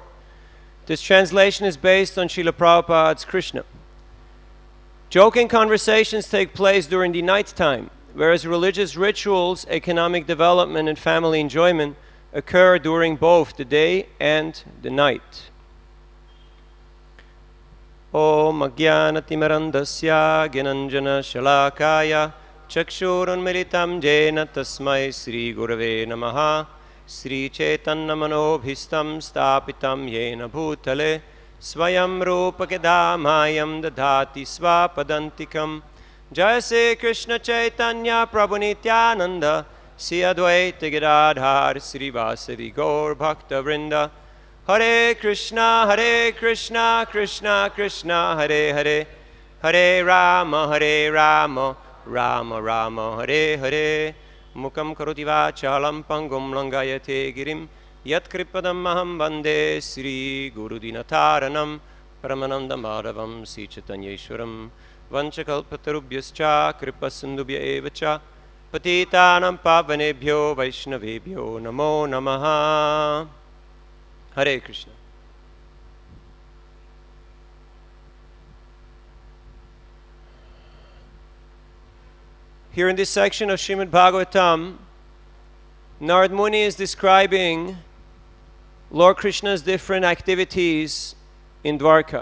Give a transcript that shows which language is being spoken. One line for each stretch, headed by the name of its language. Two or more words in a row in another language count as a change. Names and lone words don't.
English: This translation is based on Srila Prabhupada's Krishna. Joking conversations take place during the night time, whereas religious rituals, economic development, and family enjoyment occur during both the day and the night.
Sanskrit: ॐ अज्ञानतिमिरान्धस्य ज्ञानाञ्जनशलाकया चक्षुरुन्मिलितं येन तस्मै श्रीगुरवे नमः श्रीचैतन्यमनोभीष्टं स्थापितं येन भूतले स्वयं रूपकदा मायं ददाति स्वापदन्तिकं जय श्री कृष्ण चैतन्य प्रभु नित्यानंद श्री अद्वैत गिरिधर श्रीवासदि गौर भक्तवृंद हरे कृष्णा कृष्णा कृष्णा हरे हरे हरे राम राम राम हरे हरे मुखं करोति वाचालं पंगुं लंघयते गिरिं यत्कृपदमहं वन्दे श्रीगुरुदीनतारणं परमानन्दं माधवं श्रीचैतन्येश्वरं वंशकल्पतरुभ्यश्च कृपासिन्धुभ्य एव च पतितानां पावनेभ्यो वैष्णवेभ्यो नमो नमः हरे कृष्ण
English: Here in this section of Srimad Bhagavatam, Narad Muni is describing Lord Krishna's different activities in Dwarka.